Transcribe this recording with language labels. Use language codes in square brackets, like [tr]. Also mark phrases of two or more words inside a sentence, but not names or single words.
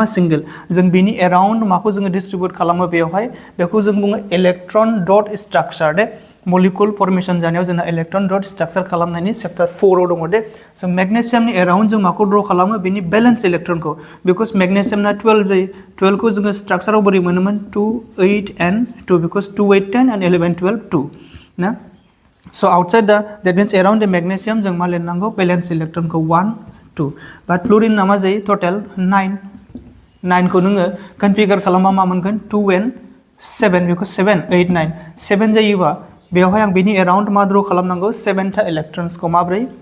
[brx] सिंगल जों बिनि एराउन्ड माखौ जोङो डिस्ट्रिब्यूट खालामो बेवहाय बेखौ जों बुङो [en] electron dot structure [brx] दे [en] molecule formation [brx] जानायाव जोंना [en] electron dot structure [brx] खालामनायनि चैप्टार 4 आव दङ दे जों मेग्नेशियामनि एराउन्ड जों माखौ ड्र खालामो बिनि [en] valence electron [brx] बिकज मेग्नेशियामना 12 जायो 12 खौ जोङो स्ट्राक्चाराव बोरै मोनोमोन 2 8 and 2 बिकज 2 8 10 and 11 12 2 ना [en] so outside that means around the magnesium [brx] जों मा लिरनांगौ [en] valence electron [brx] 1 2 बाट फ्लुरिन ना मा जायो [en] total 9 [brx] खौ नोङो कन्फिगार खालामबा मा मोनगोन 2 and 7 बिकज 7 8 9 7 जायोबा बेवहाय आं बिनि एराउन्ड मा ड्र खालामनांगौ 7 था इलेक्ट्रन्सखौ माब्रै